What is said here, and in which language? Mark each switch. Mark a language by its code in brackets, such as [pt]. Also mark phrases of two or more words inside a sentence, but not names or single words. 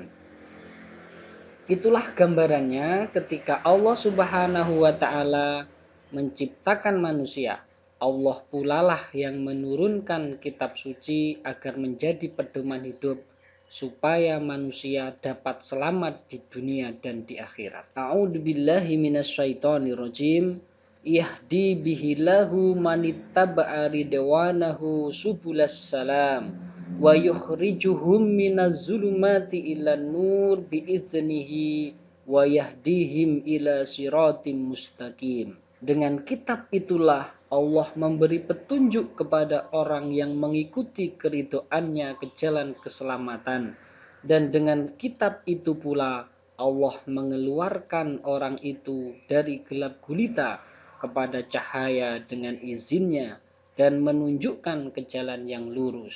[id] Itulah gambarannya ketika [ar] الله سبحانه وتعالى [id] menciptakan manusia. Allah pula lah yang menurunkan kitab suci agar menjadi pedoman hidup supaya manusia dapat selamat di dunia dan di akhirat. [ar] أعوذ بالله من الشيطان الرجيم. يهدي به الله من اتبع رضوانه سبل السلام ويخرجهم من الظلمات إلى النور بإذنه ويهديهم إلى صراط مستقيم. [id] Dengan kitab itulah Allah memberi petunjuk kepada orang yang mengikuti keridhoannya ke jalan keselamatan, dan dengan kitab itu pula Allah mengeluarkan orang itu dari gelap gulita kepada cahaya dengan izinnya dan menunjukkan ke jalan yang lurus.